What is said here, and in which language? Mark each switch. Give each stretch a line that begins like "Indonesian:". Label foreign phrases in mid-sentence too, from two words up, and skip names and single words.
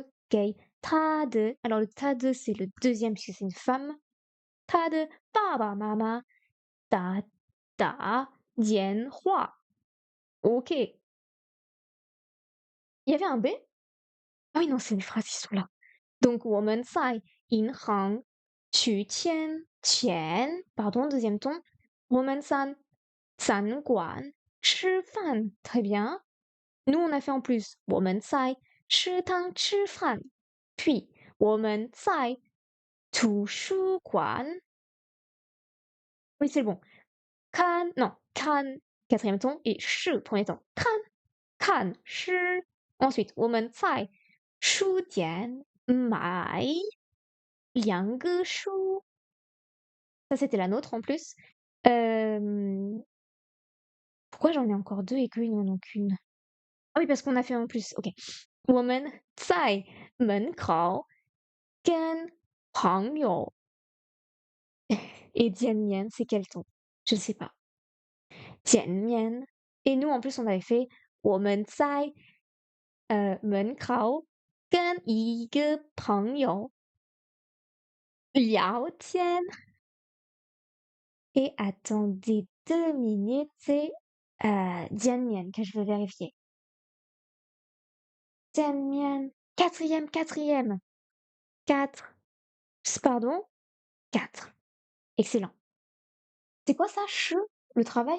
Chinese: 给。她的.
French: Alors le
Chinese: 她的,
French: c'est le deuxième puisque c'est une femme.
Chinese: 她的爸爸妈妈。她她打电话.
French: Ok. Il y avait un B? Ah oui, non, c'est les phrases qui sont là. Donc,
Chinese: 我们在银行取钱.
French: Pardon, deuxième ton.
Chinese: 我们在餐馆吃饭.
French: Très bien. Nous, on a fait en plus.
Chinese: 我们在食堂吃饭. Puis, 我们在图书馆.
French: Oui, c'est bon. Kan, non, kan, quatrième ton, et shi, premier ton. Kan, shi. Ensuite,
Chinese: 我们在书店买两个书.
French: Ça, c'était la nôtre en plus. Pourquoi j'en ai encore deux et qu'eux, ils n'en ont qu'une? Ah oui, parce qu'on a fait en plus. Ok.
Chinese: 我们在门口跟朋友
French: et 见面 c'est quel ton? Je sais pas. 见面 et nous en plus on avait fait
Chinese: 我们在门口跟一个朋友聊天
French: et attendez 2 minutes, c'est 见面 que je veux vérifier. 见面 quatrième, quatrième. 4. Pardon? 4. Excellent. C'est quoi ça? Le travail?